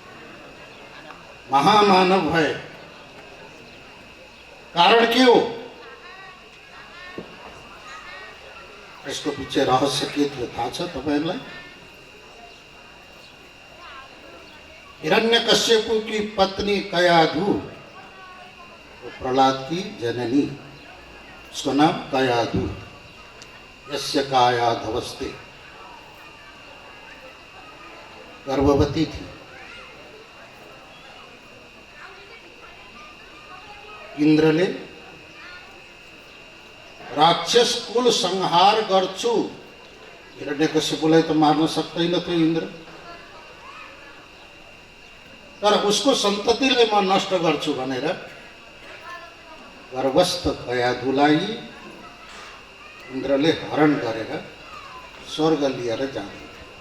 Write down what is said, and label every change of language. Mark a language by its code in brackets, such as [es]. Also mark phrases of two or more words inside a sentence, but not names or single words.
[ne] महामानव भए। कारण के हो? यसको पछि रहस्य के थियो थाहा छ तपाईहरुलाई? [hi] हिरण्यकश्यपु की पत्नी कयाधु, वो प्रहलाद की जननी, उसका नाम कयाधु। [sa] यस्य कायाधवस्ते, [hi] गर्भवती थी। [ne] इंद्रले राक्षस कुल संहार गर्छु, हिरण्यकश्यपुलाई त मार्न सक्दैन थियो इन्द्र, तर उसको सन्ततिलाई म नष्ट गर्छु भनेर गर्भस्थ कयाधुलाई इन्द्रले हरण गरेर स्वर्ग लिएर जाँदै थियो।